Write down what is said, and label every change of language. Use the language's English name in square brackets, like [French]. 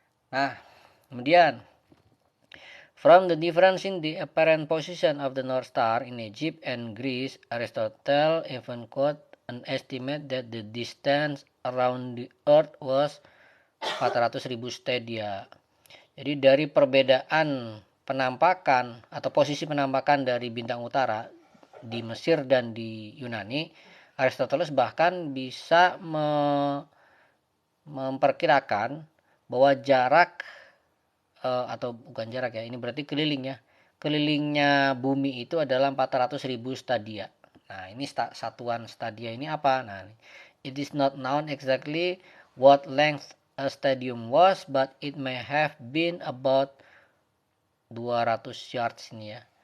[Indonesian] Nah, kemudian [English] from the difference in the apparent position of the North Star in Egypt and Greece, Aristotle even quote an estimate that the distance around the earth was 400.000 stadia. [Indonesian] Jadi dari perbedaan penampakan atau posisi penampakan dari bintang utara di Mesir dan di Yunani, Aristoteles bahkan bisa memperkirakan bahwa jarak atau bukan jarak ya, ini berarti kelilingnya bumi itu adalah 400.000 stadia. Nah, ini satuan stadia ini apa? [English] Nah, it is not known exactly what length a stadium was, but it may have been about 200 yards [Indonesian] ini ya.